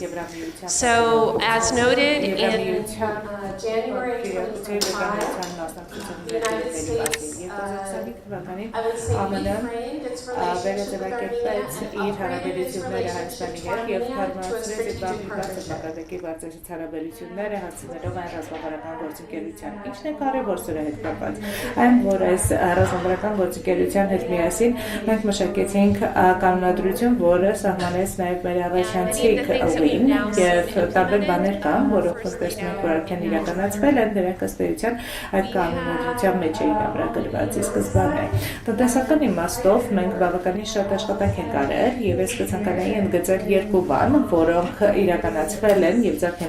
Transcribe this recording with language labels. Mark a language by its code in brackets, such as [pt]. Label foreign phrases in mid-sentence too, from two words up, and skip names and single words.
[en] So, as noted, in January 2025, the United States, I would say, reframed its relationship with Armenia, operated its relationship to Armenia to a strategic partnership. [hy] Սահմանեց նաև մեր առաջանցիկ ուղին և տարբեր բաներ կան, որոնք տեսնում որ արդեն իրականացվել են, դրանք ըստ էության այդ կանոնադրության մեջ էին ամրագրված ի սկզբանե։ Տնտեսական իմաստով մենք բավականին շատ աշխատանք ենք արել և ես կցանկանայի ընդգծել երկու բան, որոնք իրականացվել են և ձեռք են